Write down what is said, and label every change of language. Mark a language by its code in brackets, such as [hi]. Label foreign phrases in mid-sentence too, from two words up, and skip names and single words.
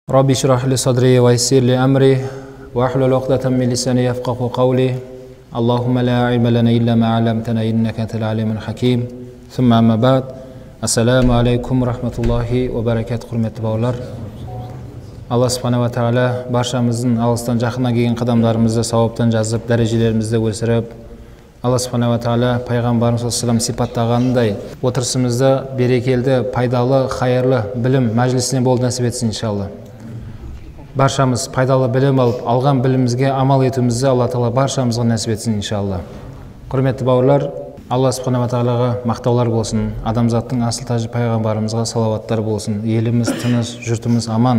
[ar] رب اشرح لي صدري ويسر لي أمري واحلل عقدة من لساني يفقهوا قولي اللهم لا علم لنا إلا ما علمتنا إنك أنت العليم الحكيم ثم أما بعد السلام عليكم ورحمة الله وبركاته. [kk] Құрметті бауырлар, Алла [ar] سبحانه وتعالى [kk] баршамыздың алыстан жақынға келген қадамдарымызды сауаптан жазып, дәрежелерімізді өсіріп, Алла субхана ва тағала пайғамбарымыз [ar] صلى الله عليه وسلم [kk] сипаттағандай отырысымызды берекелді, пайдалы, хайырлы білім мәжілісіне болды нәсіп етсін иншалла. Баршамыз пайдалы білім алып, алған білімімізге амал етуімізді Алла тағала баршамызға нәсіп етсін иншалла. Құрметті бауырлар, Алла [ar] سبحانه وتعالى [kk] мақтаулар болсын, адамзаттың асыл тажы пайғамбарымызға салауаттар болсын, еліміз тыныш, жұртымыз аман.